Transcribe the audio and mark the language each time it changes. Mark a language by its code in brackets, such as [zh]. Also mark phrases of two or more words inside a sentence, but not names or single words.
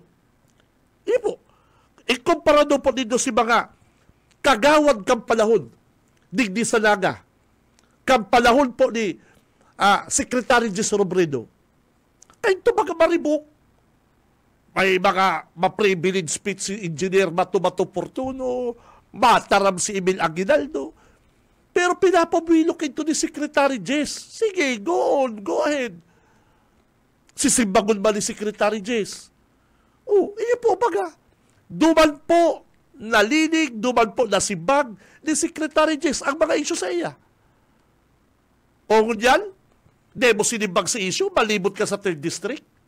[bik] Ipo, ikumpara daw po nindo si mga kagawad kang panahon, digdi sa naga, kang panahon po ni Secretary Jess Robredo. Kaya ito mga maribok, may mga ma-privileged speech si Engineer Mato Fortuno, mataram si Emil Aguinaldo, pero pinapabwilok ito ni Secretary Jess. Sige, [en] go on, go ahead. [bik] Sisimbangon ba ni Secretary Jess? Iyo po baga. Duman po nalinig, duman po nasibag ni Secretary Jess ang mga isyu sa iya. O ngunyan, di mo sinibag sa isyu, malibot ka sa 3rd District.